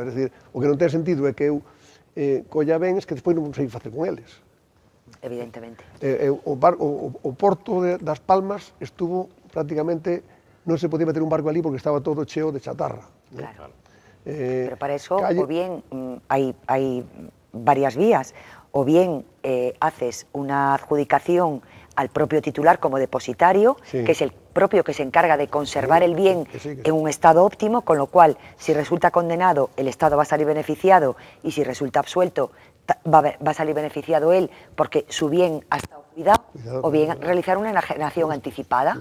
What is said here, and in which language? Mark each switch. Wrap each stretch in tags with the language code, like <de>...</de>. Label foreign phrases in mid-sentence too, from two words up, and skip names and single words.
<gl>É dicir, o que non ten sentido é que eu colla bens que despois non sei facer con eles. Evidentemente. O porto das Palmas estuvo prácticamente, non se podía meter un barco ali porque estaba todo cheo de chatarra. Claro.</gl> <es>Pero para eso, o bien hay varias vías, o bien haces una adjudicación al propio titular como depositario, que es el propio que se encarga de conservar el bien en un estado óptimo, con lo cual, si resulta condenado, el Estado va a salir beneficiado, y si resulta absuelto, va a salir beneficiado él, porque su bien ha estado cuidado, o bien realizar una enajenación anticipada.</es>